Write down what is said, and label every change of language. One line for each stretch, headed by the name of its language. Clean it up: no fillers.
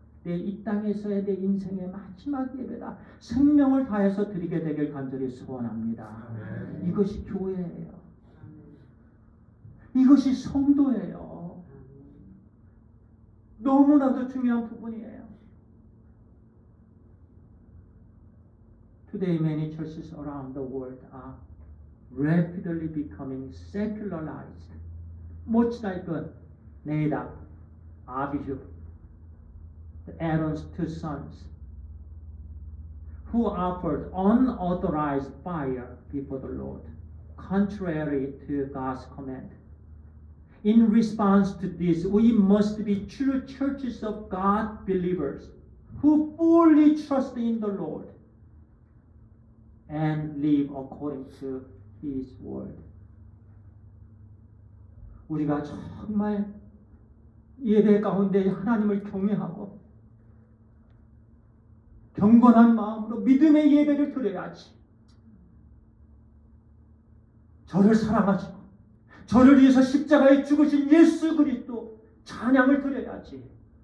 Korean: 내 이 땅에서의 내 인생의 마지막 예배다. 생명을 다해서 드리게 되길 간절히 소원합니다. 이것이 교회예요. 이것이 성도예요. 너무나도 중요한 부분이에요.
English: Today many churches around the world are rapidly becoming secularized. Much like Nadab, Abihu, Aaron's two sons, who offered unauthorized fire before the Lord, contrary to God's command. In response to this, we must be true churches of God believers who fully trust in the Lord and live according to His word.
Korean: 우리가 정말 예배 가운데 하나님을 경외하고 경건한 마음으로 믿음의 예배를 드려야지. 저를 사랑하시고 저를 위해서 십자가에 죽으신 예수 그리스도 찬양을 드려야지.